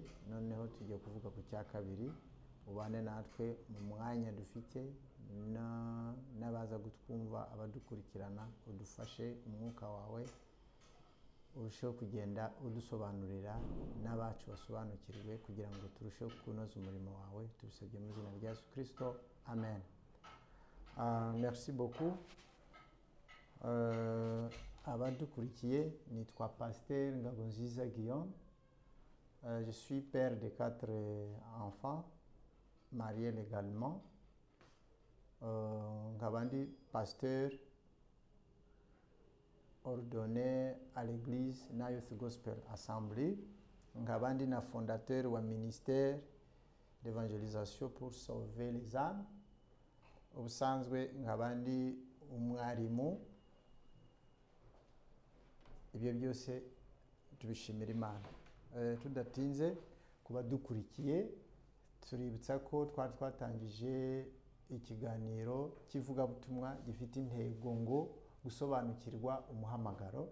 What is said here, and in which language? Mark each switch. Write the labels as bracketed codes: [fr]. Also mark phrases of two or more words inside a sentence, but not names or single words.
[rw] Noneho tugiye kuvuga ku cya kabiri. Ubane natwe mu mwanya dufite n'abaza gutwumva, abadukurikirana, udufashe umwuka wawe urusheho kugenda udusobanurira, n'abacu basobanukirwe, kugira ngo turusheho kunoza umurimo wawe. Tubisabye mu izina rya Yesu Kristo, amen. [fr] Merci beaucoup. [rw] Abadukurikiye, nitwa Pasteur Ngabonziza Guillaume. [fr] Je suis père de 4 enfants, marié légalement. [rw] Nkaba ndi [fr] pasteur ordonné à l'église Youth Gospel Assembly. [rw] Nkaba ndi na [fr] fondateur wa ministère d'évangélisation pour sauver les âmes. [rw] Ubusanzwe nkaba ndi umwarimu. Ibyo byose tubishimira Imana. Tudatinze kuba dukurikiye, tuributsa ko twatangije ikiganiro cy'ivugabutumwa gifite intego ngo gusobanukirwa umuhamagaro.